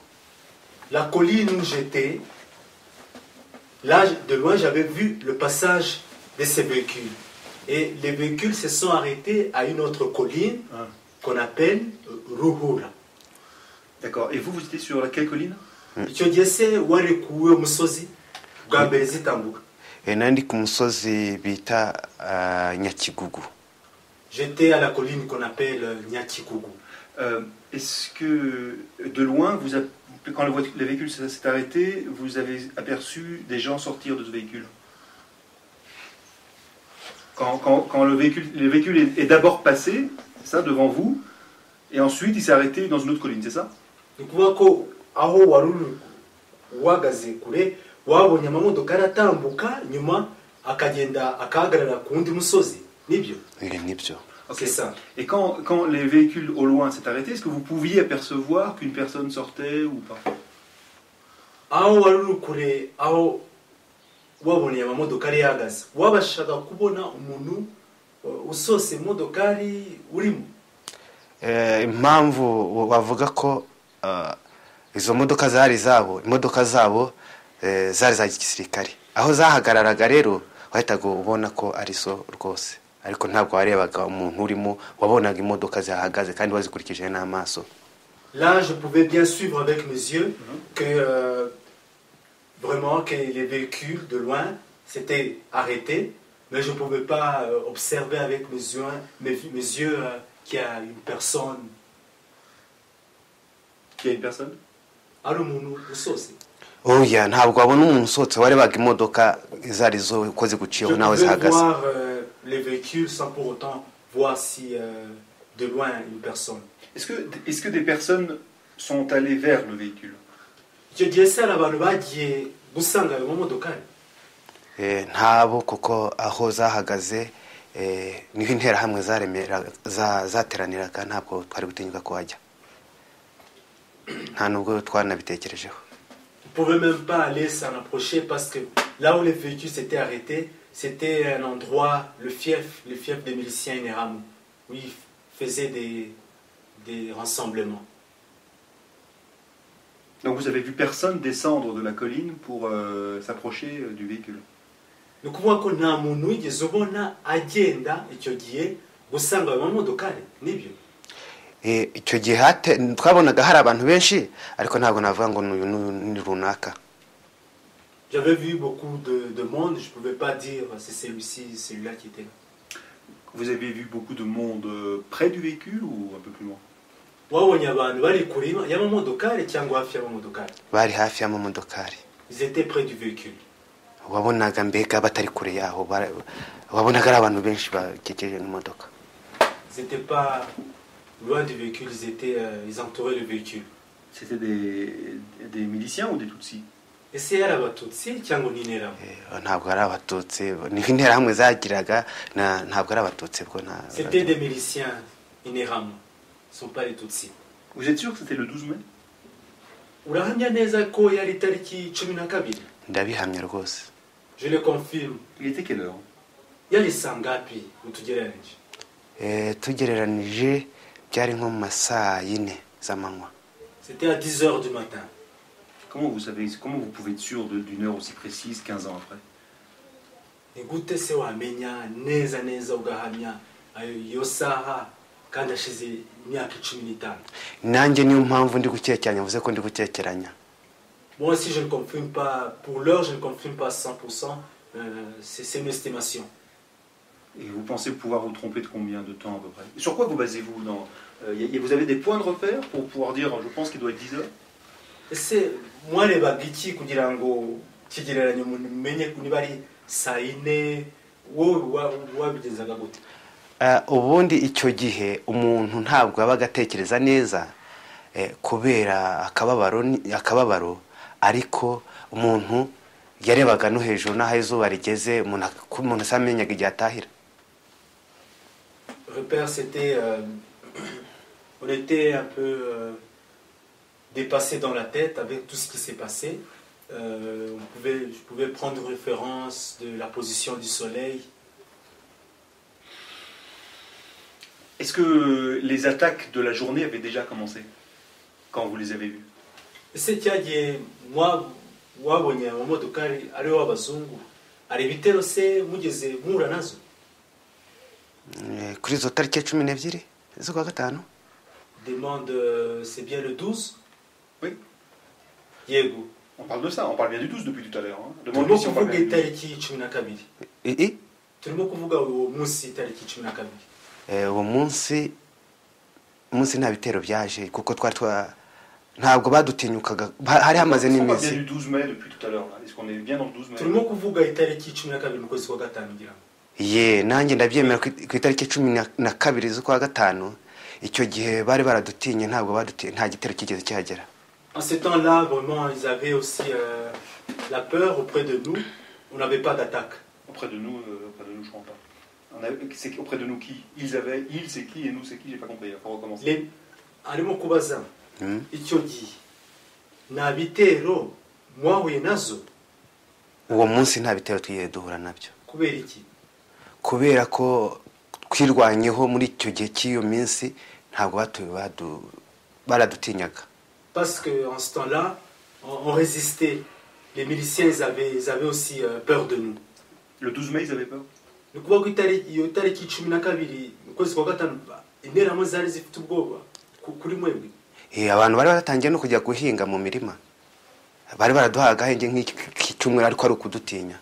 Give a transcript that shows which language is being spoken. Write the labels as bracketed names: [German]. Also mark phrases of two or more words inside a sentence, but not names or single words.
[French] La colline où j'étais, là de loin j'avais vu le passage de ces véhicules. Et les véhicules se sont arrêtés à une autre colline qu'on appelle Ruhura. D'accord. Et vous étiez sur laquelle colline? [Kinyarwanda] Icyo gihe se warekuwe umusozi bwa mbere zitambuka? nari ndi ku musozi bita Nyakigugu. [French] J'étais à la colline qu'on appelle Nyakigugu. Est-ce que de loin, quand le véhicule s'est arrêté, vous avez aperçu des gens sortir de ce véhicule? Quand le véhicule est d'abord passé, c'est ça, devant vous, et ensuite il s'est arrêté dans une autre colline, c'est ça? [Kinyarwanda] Ni kuvuga ko aho waruri wagaze kure wabonye amamodoka aratambuka nyuma akagenda akahagarara ku wundi musozi, nibyo? Nibyo. [French] C'est ça. Et quand les véhicules au loin s'est arrêté, est-ce que vous pouviez apercevoir qu'une personne sortait ou pas? [Kinyarwanda] Aho waruri kure aho wabonye amamodokari yahagaze wabashaga kubona umuntu usose imodokari urimo? Impamvu bavuga ko izo modoka zari zabo, imodoka zabo zari za gisirikare, aho zahagararaga rero wahitaga ubona ko ari so rwose, ariko ntabwo warebaga umuntu urimo, wabonaga imodoka zihagaze kandi wazikurikije n'amaso. [French] Là je pouvais bien suivre avec mes yeux que vraiment que les véhicules de loin s'étaient arrêtés, mais je ne pouvais pas observer avec mes yeux qu'il y a une personne. Qu'il y a une personne? [Kinyarwanda] Ari umuntu usose? Oya, ntabwo wabona umuntu usotse, warebaga imodoka zari zo uko ziguciyeho nawe zihagaze. [French] Je pouvais voir les véhicules sans pour autant voir si de loin une personne. Est-ce que des personnes sont allées vers le véhicule? [Kinyarwanda] Icyo gihe se hari abantu bagiye gusanga ayo mamodokari? Ntabo, kuko aho zahagaze niho interahamwe zateraniraga, ntabwo twari gutinyuka kuhajya, nta nubwo twanabitekerejeho. [French] On ne pouvait même pas aller s'en approcher parce que là où les véhicules s'étaient arrêtés, c'était un endroit, le fief des miliciens Interahamwe, où ils faisaient des rassemblements. Donc vous avez vu personne descendre de la colline pour s'approcher du véhicule? [Kinyarwanda] Ni ukuvuga ko nta muntu wigeze ubona agenda icyo gihe gusanga ayo mamodokari, nibyo? Icyo gihe twabonaga hari abantu benshi, ariko ntabwo navuga ngo ni runaka. [French] J'avais vu beaucoup de monde, je ne pouvais pas dire c'est celui-ci, celui-là qui était là. Vous avez vu beaucoup de monde près du véhicule ou un peu plus loin? [Kinyarwanda] Wabonye abantu bari kure y'amamodokari cyangwa hafi y'amamodokari? Bari hafi y'amamodokari. [French] Ils étaient près du véhicule. [Kinyarwanda] Wabonaga mbega batari kure yaho, wabonaga ari abantu benshi bakekeje n'imodoka. [French] Ils n'étaient pas loin du véhicule, ils entouraient le véhicule. C'était des miliciens ou des Tutsis? [Kinyarwanda] Ese yari abatutsi cyangwa ni interahamwe? Ntabwo ari abatutsi, ni interahamwe zagiraga, ntabwo ari abatutsi bwo na. [French] C'était des miliciens interahamwe, ce sont pas les tutsis. Vous êtes sûr que c'était le 12 mai? [Kinyarwanda] Urahamya neza ko yari tariki 12? Ndabihamya rwose. [French] Je le confirme. Il était quelle heure? [Kinyarwanda] Yari sangapi utugereranije? Tugereranije byari nko mu masaa 4 z'amanywa. [French] C'était à 10h du matin. Comment vous pouvez être sûr d'une heure aussi précise 15 ans après? [Kinyarwanda] Gute se wamenya neza ugahamya iyo saha kandi ashize imyaka 15? Nanjye niyo mpamvu ndi gukekeranya, mvuze ko ndi gukekeranya. [French] Moi aussi je ne confirme pas, pour l'heure je ne confirme pas 100%, c'est une estimation. Et vous pensez pouvoir vous tromper de combien de temps à peu près? Et sur quoi vous basez-vous vous avez des points de repère pour pouvoir dire je pense qu'il doit être 10 heures? [Kinyarwanda] Ese mwarebaga iki kugira ngo kigereranyo mumenye niba ari saa 4? wowe wabigezaga gute? Ubundi icyo gihe umuntu ntabwo yabaga atekereza neza kubera akababaro, ariko umuntu yarebaga no hejuru n'aho izuba rigeze umuntu asamenyaga igihe atahira. [French] Repère, c'était... on était un peu dépassé dans la tête avec tout ce qui s'est passé. Je pouvais prendre référence de la position du soleil. Est-ce que les attaques de la journée avaient déjà commencé quand vous les avez vues? [Kinyarwanda] Ese cyagiye wabonye amamodoka ari w'abazungu ari ibitero se mugeze muhura nazo? Kuri izo tariki 12 z'ukwa gatanu? [French] Demande, c'est bien le 12? Oui. [Kinyarwanda] Yego. [French] On parle de ça, on parle bien du 12 depuis tout à l'heure. [Kinyarwanda] Turimo kuvuga itariki 12. I? Turimo kuvuga uwo munsi itariki 12. Uwo munsi nta bitero byaje kuko ntabwo badutinyukaga hari hamaze n'iminsi. [French] On parle bien du 12 mai depuis tout à l'heure. Est-ce qu'on est bien dans le 12 mai? [Kinyarwanda] Turimo kuvuga itariki 12 mu kwezi kwa gatanu ngira ngo. Ye nanjye ndabyemera ku itariki 12 z'ukwa gatanu icyo gihe bari baradutinye nta gitero kigeze cyagera. [French] En ce temps-là, vraiment, ils avaient aussi la peur auprès de nous. On n'avait pas d'attaque. Auprès de nous, je crois pas. C'est auprès de nous qui? Ils c'est qui et nous c'est qui? J'ai pas compris. Il faut recommencer. [Kinyarwanda] Arimo kubaza icyo gihe nta bitero mwahuye nazo? Uwo munsi nta bitero twiye duhura nabyo. Kubera iki? Kubera ko twirwanyeho muri icyo gihe cy'iyo minsi ntabwo baradutinyaga. [French] Parce qu'en ce temps-là, on résistait. Les miliciens, ils avaient aussi peur de nous. Le 12 mai, ils avaient peur? [Kinyarwanda] Ni kuvuga ko itariki 12 mu kwezi kwa gatanu interahamwe zari zifite ubwoba kuri mwebwe? Abantu bari baratangiye no kujya guhinga mu mirima. Bari baraduhaga agahenge nk'icyumweru ariko ari ukudutinya.